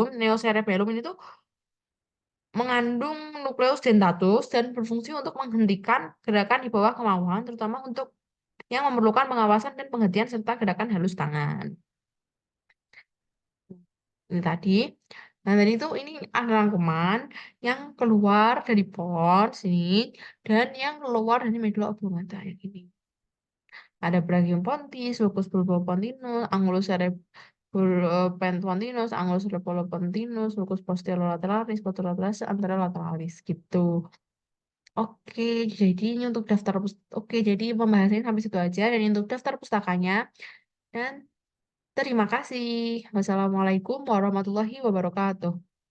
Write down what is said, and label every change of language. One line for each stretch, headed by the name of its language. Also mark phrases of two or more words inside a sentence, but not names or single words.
Indonesian: Neocerebellum ini tuh mengandung nukleus dentatus dan berfungsi untuk menghentikan gerakan di bawah kemauan, terutama untuk yang memerlukan pengawasan dan penghentian serta gerakan halus tangan. Ini tadi. Nah, tadi itu ini ada rangkuman yang keluar dari pons ini dan yang keluar dari medula oblongata yang ini. Ada Brachium pontis, Locus pulpopontinus, Angulus cerebropontinus, Angulus cerebropontinus, Locus posterolaterales, posterolaterales, anterolaterales gitu. Oke, jadi ini untuk Oke, jadi pembahasannya sampai situ aja dan ini untuk daftar pustakanya dan terima kasih.
Arabic: والسلام عليكم ورحمة الله وبركاته.